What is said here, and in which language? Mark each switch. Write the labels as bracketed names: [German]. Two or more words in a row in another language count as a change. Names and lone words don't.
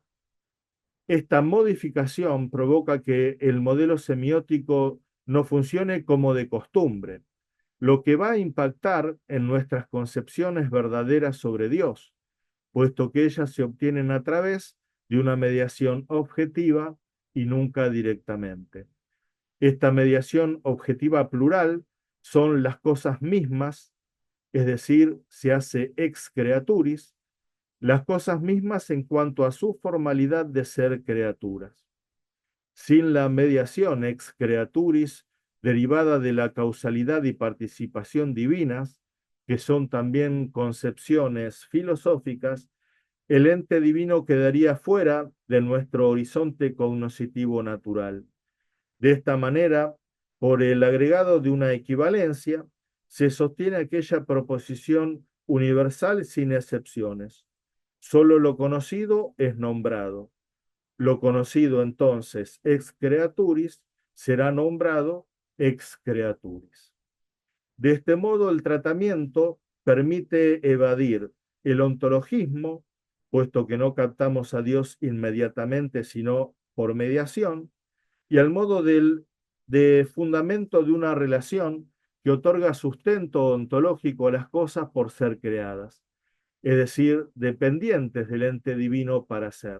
[Spanish] Esta modificación provoca que el modelo semiótico no funcione como de costumbre, lo que va a impactar en nuestras concepciones verdaderas sobre Dios, puesto que ellas se obtienen a través de una mediación objetiva y nunca directamente. Esta mediación objetiva plural son las cosas mismas, es decir, se hace [Latin] ex creaturis, [Spanish] las cosas mismas en cuanto a su formalidad de ser criaturas. Sin la mediación [Latin] ex creaturis [Spanish] derivada de la causalidad y participación divinas, que son también concepciones filosóficas, el ente divino quedaría fuera de nuestro horizonte cognoscitivo natural. De esta manera, por el agregado de una equivalencia, se sostiene aquella proposición universal sin excepciones. Solo lo conocido es nombrado. Lo conocido entonces [Latin] ex creaturis [Spanish] será nombrado [Latin] ex creaturis. [Spanish] De este modo, el tratamiento permite evadir el ontologismo, puesto que no captamos a Dios inmediatamente, sino por mediación, y al modo de fundamento de una relación que otorga sustento ontológico a las cosas por ser creadas, es decir, dependientes del ente divino para ser.